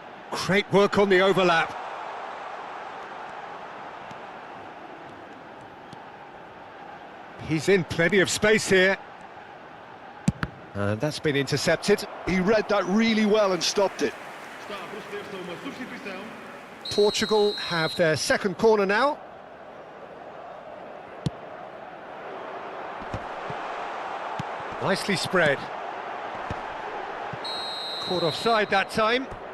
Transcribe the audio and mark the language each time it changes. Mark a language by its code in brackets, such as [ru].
[en] Great work on the overlap. He's in plenty of space here. And that's been intercepted. He read that really well and stopped it. [pt] Está a proceder-se a uma substituição. [en] Portugal have their second corner now. Nicely spread. Caught offside that time.